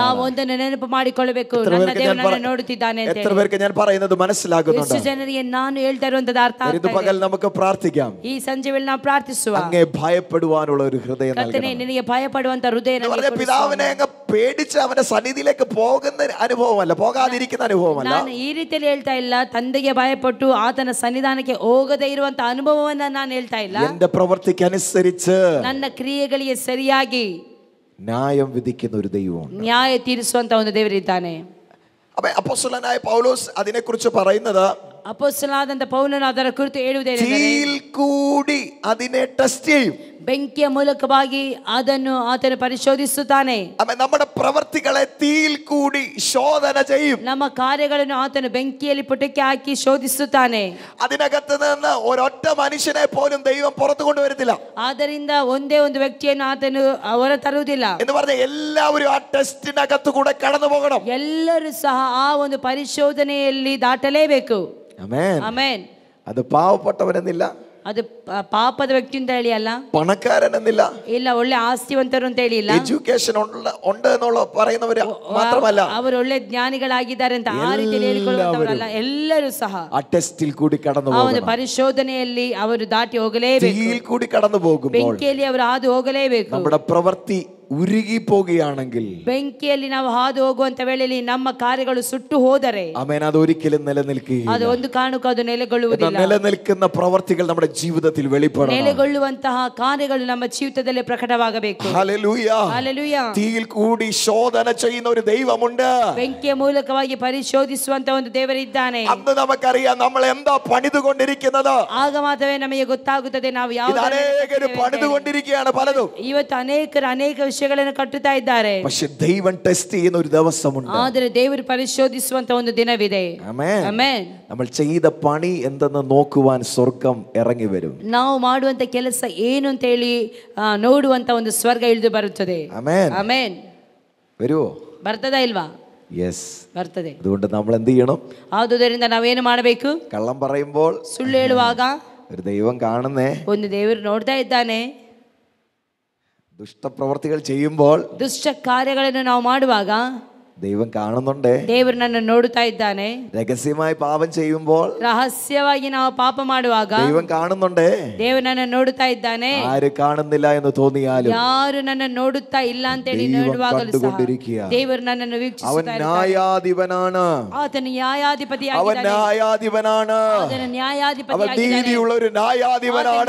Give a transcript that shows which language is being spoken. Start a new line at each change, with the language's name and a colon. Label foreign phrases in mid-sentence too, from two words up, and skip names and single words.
Kannada: ನಾವು ಒಂದನ್ನು ನೆನಪು ಮಾಡಿಕೊಳ್ಳಬೇಕು, ನನ್ನ ದೇವರು ನನ್ನನ್ನು ನೋಡುತ್ತಿದ್ದಾನೆ ಅಂತ.
Malayalam: എത്ര പേർക്ക് ഞാൻ പറയുന്നത് മനസ്സിലാകുന്നുണ്ട്?
Kannada: ಎಷ್ಟು ಜನರಿಗೆ ನಾನು ಹೇಳ್ತಾ ಇರುವಂತದ್ದು ಅರ್ಥ ಆಗ್ತಾ
Malayalam: ഇത് പകൽ നമുക്ക് പ്രാർത്ഥിക്കാം.
Kannada: ಈ ಸಂಜೆ ವೇಳೆ ನಾವು ಪ್ರಾರ್ಥಿಸುವ,
Malayalam: അങ്ങേ ഭയപ്പെടുവാനുള്ള ഒരു ഹൃദയം
Kannada: ಕರ್ತನೇ
Malayalam: നൽകണം.
Kannada: ನಿನಗೆ ಭಯಪಡುವಂತ ಹೃದಯ ನನಗೆ ಕೊಡು.
Malayalam: പിതാവിനെ അങ്ങ് പേടിച്ച് അവന്റെ സന്നിധിയിലേക്ക് പോകുന്ന അനുഭവമല്ല, പോകാതിരിക്കുന്ന അനുഭവമല്ല.
Kannada: ನಾನು ಈ ರೀತಿಯಲ್ಲಿ ಹೇಳ್ತಾ ಇಲ್ಲ, ತಂದೆಗೆ ಭಯಪಟ್ಟು ಆತನ ಸನ್ನಿಧಾನಕ್ಕೆ ಹೋಗದೇ ಇರುವಂತ ಅನುಭವವನ್ನ ನಾನು ಹೇಳ್ತಾ ಇಲ್ಲ.
Malayalam: എന്റെ പ്രവൃത്തിക്ക് അനുസരിച്ച്
Kannada: ನನ್ನ ಕ್ರಿಯೆಗಳಿಗೆ ಸರಿಯಾಗಿ
Malayalam: ന്യായം വിധിക്കുന്ന ഒരു ദൈവം,
Kannada: ನ್ಯಾಯ ತೀರಿಸುವಂತ ಒಂದು ದೇವರಿದ್ದಾನೆ.
Malayalam: അപ്പൊ അപ്പോസ്തലനായ പൗലോസ് അതിനെക്കുറിച്ച് പറയുന്നത്,
Kannada: ಅಪೊಸ್ತಲನಾದಂತ ಪೌಲನು ಅದರ ಕುರಿತು ಹೇಳುವುದೇನೆಂದರೆ,
Malayalam: തീയിൽ കൂടി അതിനെ ടെസ്റ്റ് ചെയ്യും.
Kannada: ಬೆಂಕಿಯ ಮೂಲಕವಾಗಿ ಅದನ್ನು ಆತನು ಪರಿಶೋಧಿಸುತ್ತಾನೆ.
Malayalam: നമ്മുടെ പ്രവൃത്തികളെ തീയിൽ കൂടി ശോധന ചെയ്യും.
Kannada: ನಮ್ಮ ಕಾರ್ಯಗಳನ್ನು ಆತನು ಬೆಂಕಿಯಲ್ಲಿ ಪುಟಕ್ಕೆ ಹಾಕಿ ಶೋಧಿಸುತ್ತಾನೆ.
Malayalam: അതിനകത്ത് നിന്ന് ഒരൊറ്റ മനുഷ്യനെ പോലും ദൈവം പുറത്തു കൊണ്ടുവരത്തില്ല.
Kannada: ಆದ್ದರಿಂದ ಒಂದೇ ಒಂದು ವ್ಯಕ್ತಿಯನ್ನು ಆತನು ಹೊರ ತರುವುದಿಲ್ಲ.
Malayalam: എന്ന് പറഞ്ഞ എല്ലാവരും ആ ടെസ്റ്റിനകത്ത് കൂടെ കടന്നു പോകണം.
Kannada: ಎಲ್ಲರೂ ಸಹ ಆ ಒಂದು ಪರಿಶೋಧನೆಯಲ್ಲಿ ದಾಟಲೇಬೇಕು.
Malayalam: ആമേൻ.
Kannada: ಆಮೆನ್.
Malayalam: അത് പാവപ്പെട്ടവനെന്നില്ല,
Kannada: ಅದು ಪಾಪದ ವ್ಯಕ್ತಿ ಅಂತ ಹೇಳಿ ಅಲ್ಲ,
Malayalam: പണക്കാരനെന്നില്ല,
Kannada: ಇಲ್ಲ ಒಳ್ಳೆ ಆಸ್ತಿವಂತರು ಅಂತ ಹೇಳಿ ಇಲ್ಲ,
Malayalam: എഡ്യൂക്കേഷൻ ഉണ്ട് എന്നുള്ള പറയുന്നവര് മാത്രമല്ല,
Kannada: ಅವರು ಒಳ್ಳೆ ಜ್ಞಾನಿಗಳಾಗಿದ್ದಾರೆ ಅಂತ ಆ ರೀತಿಯಲ್ಲಿ ಹೇಳಿಕೊಳ್ಳುವಂತವರಲ್ಲ. ಎಲ್ಲರೂ ಸಹ
Malayalam: ആ ടെസ്റ്റിൽ കൂടി കടന്നു
Kannada: ಆ ಒಂದು
Malayalam: പോകണം.
Kannada: ಪರಿಶೋಧನೆಯಲ್ಲಿ ಅವರು ದಾಟಿ ಹೋಗಲೇಬೇಕು.
Malayalam: തീയിൽ കൂടി കടന്നു പോകുമ്പോൾ
Kannada: ಬೆಂಕಿಯಲ್ಲಿ ಅವರು ಹಾದು ಹೋಗಲೇಬೇಕು.
Malayalam: നമ്മുടെ പ്രവൃത്തി ഉരുകി പോകുകയാണെങ്കിൽ,
Kannada: ಬೆಂಕಿಯಲ್ಲಿ ನಾವು ಹಾದು ಹೋಗುವಂತ ವೇಳೆಯಲ್ಲಿ ನಮ್ಮ ಕಾರ್ಯಗಳು ಸುಟ್ಟು ಹೋದರೆ
Malayalam: ആമേൻ, അത് ഒരിക്കലും നിലനിൽക്കുകയില്ല.
Kannada: ಅದು ಒಂದು ಕಾರಣಕ್ಕೂ ಅದು ನೆಲೆಗೊಳ್ಳುವುದಿಲ್ಲ.
Malayalam: നിലനിൽക്കുന്ന പ്രവർത്തികൾ നമ്മുടെ ജീവിതത്തിൽ വെളിപ്പെടണം.
Kannada: ನೆಲೆಗೊಳ್ಳುವಂತಹ ಕಾರ್ಯಗಳು ನಮ್ಮ ಜೀವಿತದಲ್ಲಿ ಪ್ರಕಟವಾಗಬೇಕು.
Malayalam: ഹല്ലേലൂയ.
Kannada: ಹಲ್ಲೆಲೂಯ.
Malayalam: തീയിൽ കൂടി ശോധന ചെയ്യുന്ന ഒരു ദൈവമുണ്ട്.
Kannada: ಬೆಂಕಿಯ ಮೂಲಕವಾಗಿ ಪರಿಶೋಧಿಸುವಂತ ಒಂದು ದೇವರಿದ್ದಾನೆ.
Malayalam: അന്ന് നമുക്കറിയാം നമ്മൾ എന്താ പണിതുകൊണ്ടിരിക്കുന്നത്.
Kannada: ಆಗ ಮಾತ್ರವೇ ನಮಗೆ ಗೊತ್ತಾಗುತ್ತದೆ ನಾವು ಯಾವ
Malayalam: അനേകര് പണിതുകൊണ്ടിരിക്കുകയാണ് പലതും.
Kannada: ಇವತ್ತು ಅನೇಕರು ಅನೇಕ ವಿಷಯಗಳನ್ನು ಕಟ್ಟುತ್ತಾ ಇದ್ದಾರೆ.
Malayalam: പക്ഷെ ദൈവം ടെസ്റ്റ് ചെയ്യുന്ന ഒരു ദിവസമുണ്ട്.
Kannada: ಆದರೆ ದೇವರು ಪರಿಶೋಧಿಸುವಂತ ಒಂದು ದಿನವಿದೆ.
Malayalam: ആമേൻ.
Kannada: ಆಮೆನ್.
Malayalam: നമ്മൾ ചെയ്ത പണി എന്തെന്ന് നോക്കുവാൻ സ്വർഗം ഇറങ്ങി വരും.
Kannada: ನಾವು ಮಾಡುವಂತ ಕೆಲಸ ಏನು ಅಂತ ಹೇಳಿ ನೋಡುವಂತ ಒಂದು ಸ್ವರ್ಗ ಇಳಿದು ಬರುತ್ತದೆ.
Malayalam: ആമേൻ.
Kannada: ಆಮೆನ್.
Malayalam: വരുവോ?
Kannada: ಬರ್ತದಾ ಇಲ್ವಾ?
Malayalam: യെസ്,
Kannada: ಬರ್ತದೆ.
Malayalam: അതുകൊണ്ട് നമ്മൾ എന്ത് ചെയ്യണം?
Kannada: ಆದುದರಿಂದ ನಾವೇನು ಮಾಡಬೇಕು?
Malayalam: കള്ളം പറയുമ്പോൾ,
Kannada: ಸುಳ್ಳು ಹೇಳುವಾಗ
Malayalam: ഒരു ദൈവം കാണുന്നേ,
Kannada: ಒಂದು ದೇವರು ನೋಡ್ತಾ ಇದ್ದಾನೆ.
Malayalam: ദുഷ്ടപ്രവർത്തികൾ ചെയ്യുമ്പോൾ
Kannada: ದುಷ್ಟ ಕಾರ್ಯಗಳನ್ನು ನಾವು ಮಾಡುವಾಗ
Malayalam: ദൈവം കാണുന്നുണ്ട്.
Kannada: ದೇವರು ನನ್ನ ನೋಡುತ್ತಾ ಇದ್ದಾನೆ.
Malayalam: രഹസ്യമായി പാപം ചെയ്യുമ്പോൾ
Kannada: ರಹಸ್ಯವಾಗಿ ನಾವು ಪಾಪ ಮಾಡುವಾಗ
Malayalam: ദൈവം കാണുന്നുണ്ട്.
Kannada: ದೇವರು ನನ್ನ ನೋಡುತ್ತಾ ಇದ್ದಾನೆ.
Malayalam: ആര് കാണുന്നില്ല എന്ന് തോന്നിയാലും
Kannada: ಯಾರು ನನ್ನ ನೋಡುತ್ತಾ ಇಲ್ಲ ಅಂತ ಹೇಳಿ ನೋಡುವಾಗಲೂ ಸಹ ದೇವರು ನನ್ನನ್ನು
Malayalam: അവൻ
Kannada: ವೀಕ್ಷಿಸುತ್ತಾ ಇದ್ದಾನೆ.
Malayalam: ന്യായാധിപനാണ്.
Kannada: ಆತನು ನ್ಯಾಯಾಧಿಪತಿ
Malayalam: അവൻ ന്യായാധിപനാണ്. അവൻ നീതിയുള്ള ഒരു ന്യായാധിപനാണ്.